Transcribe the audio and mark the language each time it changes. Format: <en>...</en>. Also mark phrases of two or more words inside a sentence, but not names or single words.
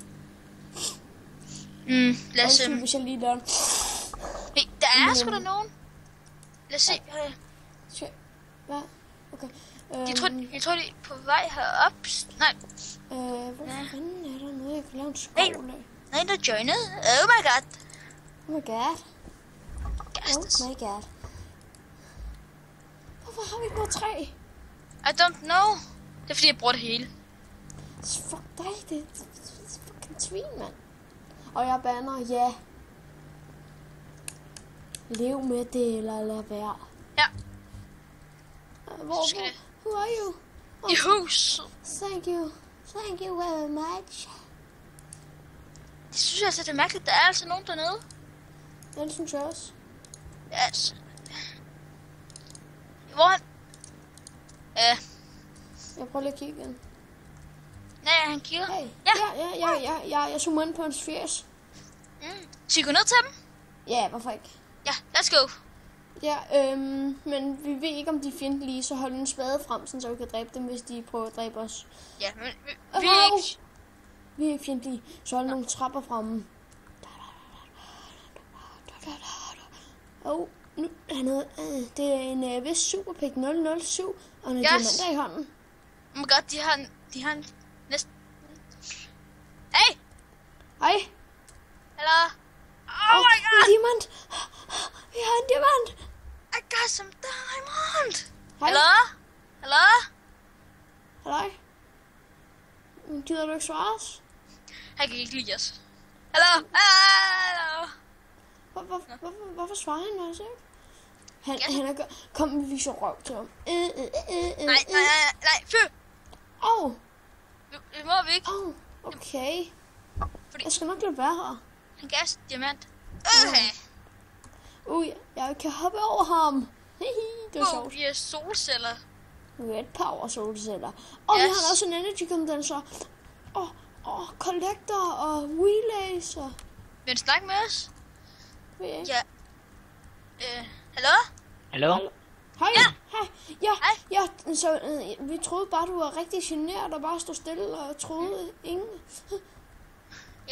<da>Lad os se. Hvis jeg lige der. Hey, der er sgu da nogen. Lad os se. Hvad? Okay. Jeg tror, de er på vej herop. Nej. Hvor fanden er der noget, jeg kan lave en skov af? Nej, der joined.</da> <en>Oh my god. Oh my god. Gastes. Oh my god.</en> <da>Hvorfor har vi ikke noget træ?</da> <en>I don't know.</en> <da>Det er fordi, jeg bruger det hele. Fuck dig, det er fucking svin, mand. Og jeg banner, ja. Lev med det, eller lad være. Ja.</da> <en>Who are you?</en> <da>I hus.</da> <en>Thank you very much.</en> <da>Det synes jeg altså, det er mærkeligt. Der er altså nogen dernede. Ja, det synes jeg også. Yes. Hvor han... Jeg prøver lige at kigge igen. Nej, han kigger. Hey, Ja. jeg zoomer ind på hans fjes. Så I går ned til dem? Ja, hvorfor ikke? Ja,</da> <en>let's go.</en> <da>Ja, men vi ved ikke, om de er fjendtlige, så hold en spade frem, så vi kan dræbe dem, hvis de prøver at dræbe os. Ja, men vi er ikke... Vi er ikke fjendtlige, så hold nogle trapper fremme. Nu det er en vist Superpik 007, og en diamanter i hånden.</da> <en>Oh my god,</en> <da>de har en næsten... Hey! Hej.</da> <en>Hello? Oh my god!</en> <da>En diamant! Vi har en diamant!</da> <en>I got some diamond!</en> <da>Hej.</da> <en>Hello?</en> <da>Hej. Gider du ikke svare os? Han kan ikke lide os.</da> <en>Hello? Hello?</en> <da>Hvorfor svarer han os ikke? Han er kom, vi viser røv til ham. Nej, fy! Åh! Det må vi ikke. Okay. Fordi Jeg skal nok lade være her. han gav os diamant. Jeg kan hoppe over ham. Det er sjovt. Vi er solceller.</da> <en>Red power</en> <da>solceller. Og vi har også en</da> <en>energy condenser.</en> <da>Collector og relays og... Vil han snakke med os? Ja. Hallo? Hej. Ja. Ja, så vi troede bare, du var rigtig genert og bare stod stille og troede ingen. Ja.</da>